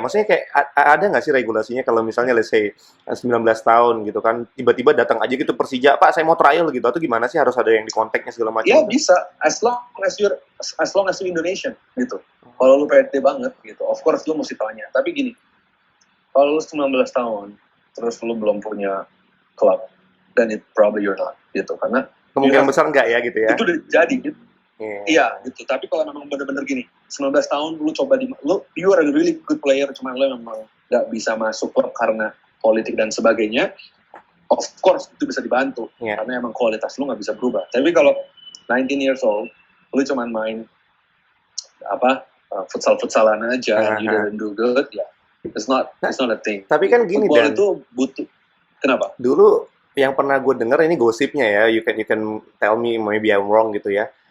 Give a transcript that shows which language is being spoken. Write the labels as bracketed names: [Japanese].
[Indonesian] Maksudnya kayak ada nggak sih regulasinya kalau misalnya [English] let's say [Indonesian] 19 tahun gitu kan, tiba-tiba datang aja gitu Persija, Pak saya mau trial gitu, atau gimana sih, harus ada yang di kontaknya segala macam? Ya bisa, [English] as long as you Indonesian [Indonesian] gitu. Kalau lu pede banget gitu, [English] of course [Indonesian] lu mesti tanya. Tapi gini, kalau lu 19 tahun, terus lu belum punya klub, [English] then it probably you're not [Indonesian] gitu. Karena kemungkinan besar enggak ya gitu ya? Itu udah jadi gitu. Iya gitu, tapi kalau memang benar-benar gini, 19 tahun lu coba [English] you are a really good player, [Indonesian] cuman lu memang nggak bisa masuk karena politik dan sebagainya, [English] of course [Indonesian] itu bisa dibantu, karena emang kualitas lu nggak bisa berubah. Tapi kalau [English] 19 years old, [Indonesian] lu cuman main futsal-futsalan aja, [English] you didn't do good, it's not a thing. [Indonesian] Tapi kan gini, football itu butuh, kenapa? Dulu yang pernah gue dengar, ini gosipnya ya, [English] you can tell me maybe I'm wrong [Indonesian] gitu ya.